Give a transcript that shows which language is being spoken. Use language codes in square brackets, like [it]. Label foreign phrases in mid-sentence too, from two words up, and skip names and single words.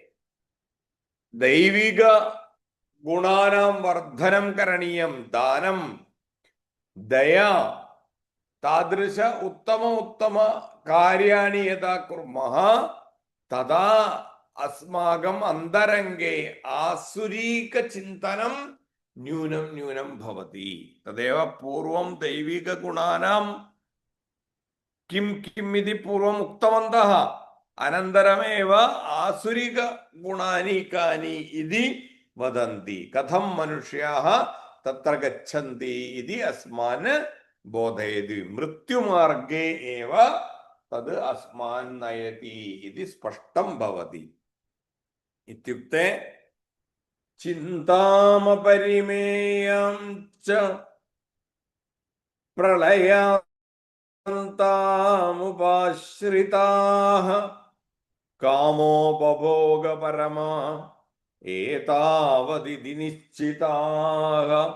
[sa] दैविकगुणानां वर्धनं करणीयं, दानं, दया, तादृश उत्तम कार्याणि यदा कुर्मः तदा अस्माकम् अन्तरङ्गे आसुरीकचिन्तनं न्यूनं न्यूनं भवति। तदेव पूर्वं दैविकगुणानां किं किम् इति पूर्वम् उक्तवन्तः, अनन्तरमेव आसुरिकगुणानि कानि इति വദന്തി കഥം മനുഷ്യാः തത്ര ഗച്ഛന്തി ഇതി അസ്മാൻ ബോധയതി മൃത്യുമാർഗേ ഏവ തത് അസ്മാൻ നയതി ഇതി സ്പഷ്ടം ഭവതി. ഇത്യുക്തെ ചിന്താമപരിമേയം ച പ്രളയാന്താമുപാശ്രിതാഃ കാമോപഭോഗപരമാ ഏതാവദിതി നിശ്ചിതാഃ.